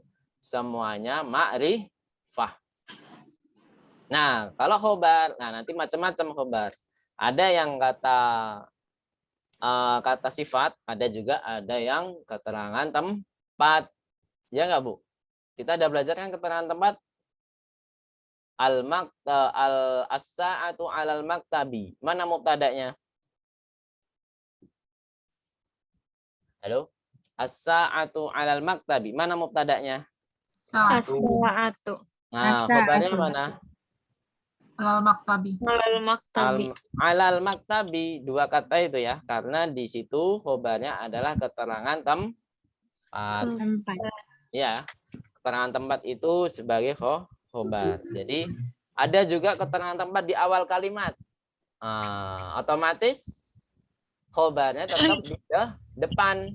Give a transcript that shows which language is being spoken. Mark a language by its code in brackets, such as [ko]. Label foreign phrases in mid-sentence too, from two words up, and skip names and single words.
[id] Semuanya ma'rifah. Nah, kalau khobar, nanti macam-macam khobar. Ada yang kata sifat, ada yang keterangan tempat. Ya nggak Bu? Kita ada belajar kan keterangan tempat. [ar] As-sa'atu 'alal maktabi. [id] Mana mubtada'nya? Halo? [ar] As-sa'atu 'alal maktabi. [id] Mana mubtada'nya? [ar] As-sa'atu. [id] Nah, khabarnya mana? [ar] Alal maktabi. Alal maktabi. Alal maktabi, [id] 2 kata itu ya. Karena di situ khabarnya adalah keterangan tempat. Ya, keterangan tempat itu sebagai khobar. Jadi ada juga keterangan tempat di awal kalimat. Otomatis khobarnya tetap di depan.